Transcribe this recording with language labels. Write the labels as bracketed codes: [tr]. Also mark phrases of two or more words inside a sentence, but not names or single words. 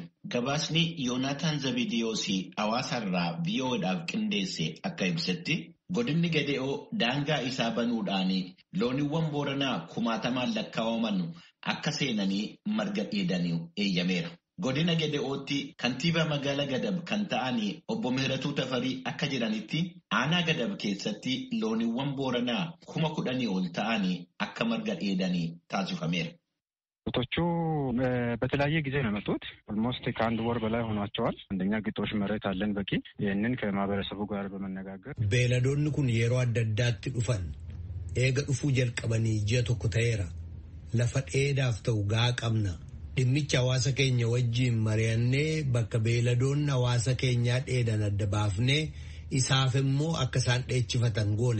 [om] Gabaasni Yoonaataan Zabidiyoosii hawaasarraa VOA'dhaaf qindeesse akka ibsetti godinni Gede'oo daangaa isaa banuudhaan looniiwwan Booranaa 10,000 lakkaa'aman akka seenanii marga dheedanii eeyyameera. Godina Gede'ootti kantiibaa magaalaa Gadab kan ta'an obbo Mihiratuu Tafarii akka jedhanitti aanaa Gadab keessatti looniiwwan Booranaa 10,000 ol ta'an akka marga dheedanii taasifameera. [am] ቶቹ በተለያየ ጊዜ ነው የመጡት። ኦልሞስት ከአንድ ወር በላይ ሆኗቸዋል። አንደኛ ግጦሽ መሬት አለን በቂ። ይህንን ከማህበረሰቡ ጋር በመነጋገር [om] beeladoonni kun yeroo adda addaatti dhufan eega dhufuu jalqabanii ji'a tokko ta'eera. Lafa dheedaaf ta'u gahaa qabna. Dhimmicha hawaasa keenya wajjiin mari'annee bakka beeladoonni hawaasa keenyaa dheedan adda baafnee isaaf immoo akka isaan dheechifatan goone.